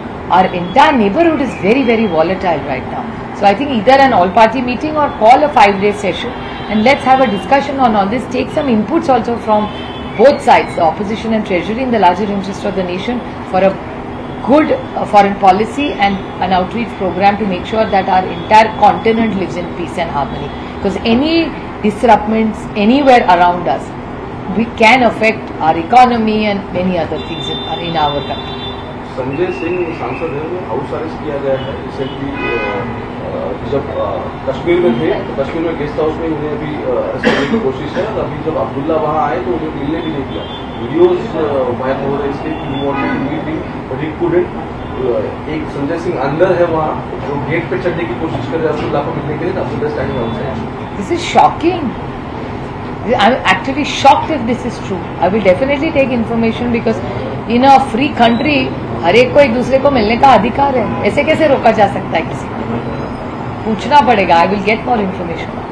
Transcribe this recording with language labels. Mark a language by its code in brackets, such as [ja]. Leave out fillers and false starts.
[en] Our entire neighborhood is very, very volatile right now. So I think either an all party meeting or call a 5-day session and let's have a discussion on all this, take some inputs also from both sides, the opposition and treasury, in the larger interest of the nation, for a good foreign policy and an outreach program to make sure that our entire continent lives in peace and harmony. Because any disruptions anywhere around us, we can affect our economy and many other things in our country. [hi] Sanjay Singh सांसद है, उन्हें house arrest किया गया है recently. जब कश्मीर में थे तो कश्मीर में गेस्ट हाउस में उन्हें अभी अरेस्ट करने की कोशिश है. अभी जब अब्दुल्ला वहाँ आए तो उन्हें मिलने भी नहीं दिया. वीडियोस वायरल हो रहे इसके कि वो मीटिंग [en] But he couldn't. [hi] एक संजय सिंह अंदर है वहाँ, जो गेट पे चढ़ने की कोशिश कर रहे हैं अब्दुल्ला को मिलने के लिए. Abdullah [en] Standing outside. This is shocking. I'm actually shocked if this is true. I will definitely take information because in a free country, [hi] हर एक को एक दूसरे को मिलने का अधिकार है. ऐसे कैसे रोका जा सकता है किसी को? पूछना पड़ेगा. [en] I will get more information.